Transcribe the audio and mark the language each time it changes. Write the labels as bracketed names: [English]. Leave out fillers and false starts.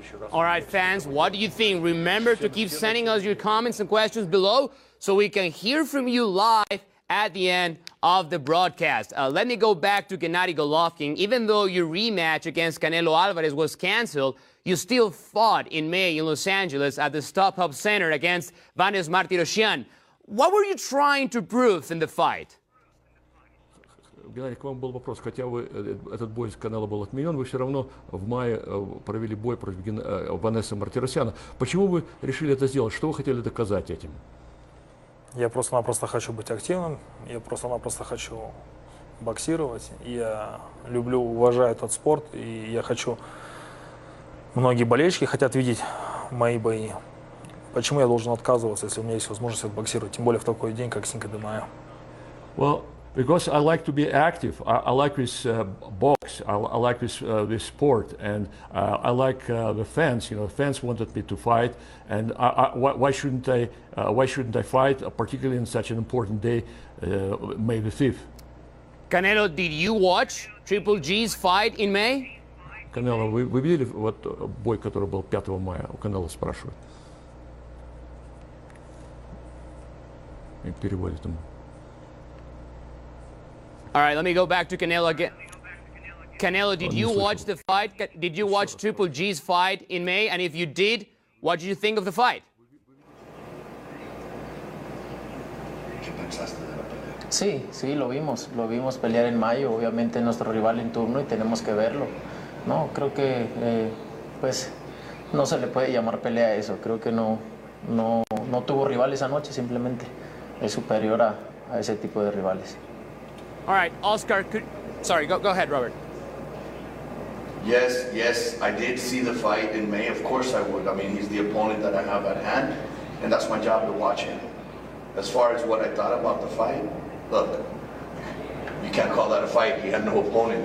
[English] All right, fans, what do you think? Remember to keep sending us your comments and questions below so we can hear from you live at the end of the broadcast. Let me go back to Gennady Golovkin. Even though your rematch against Canelo Alvarez was canceled, you still fought in May in Los Angeles at the StubHub Center against Vanes Martirosyan. What were you trying to prove in the fight? [Russian] Геннадий, к вам был вопрос. Хотя этот бой с Канело был отменен, вы все равно в мае провели бой против Ванесы Мартиросяна. Почему вы решили это сделать? Что вы хотели доказать этим? Я просто-напросто хочу быть активным. Я просто-напросто хочу боксировать. Я люблю, уважаю этот спорт. И я хочу... Многие болельщики хотят видеть мои бои. Почему я должен отказываться, если у меня есть возможность отбоксировать, тем более в такой день, как Cinco de Mayo? [English] Well, because I like to be active. I like this box. I like this sport, and I like the fans. You know, fans wanted me to fight, and why shouldn't I fight, particularly in such an important day, May the 5th? Canelo, did you watch Triple G's fight in May? [Russian] Канело, вы видели вот бой, который был 5 мая? У Канело спрашивают. И переводит ему. [English] All right, let me go back to Canelo again. Canelo, did you watch the fight? Did you watch Triple G's fight in May? And if you did, what did you think of the fight? [Spanish] Sí, lo vimos pelear en mayo, obviamente nuestro rival en turno y tenemos que verlo. No, creo que pues no se le puede llamar pelea a eso. Creo que no tuvo rival esa noche, simplemente es superior a ese tipo de rivales. [English] All right, Oscar, sorry, go ahead, Robert. Yes, I did see the fight in May. Of course I would. I mean, he's the opponent that I have at hand, and that's my job to watch him. As far as what I thought about the fight, look, you can't call that a fight. He had no opponent.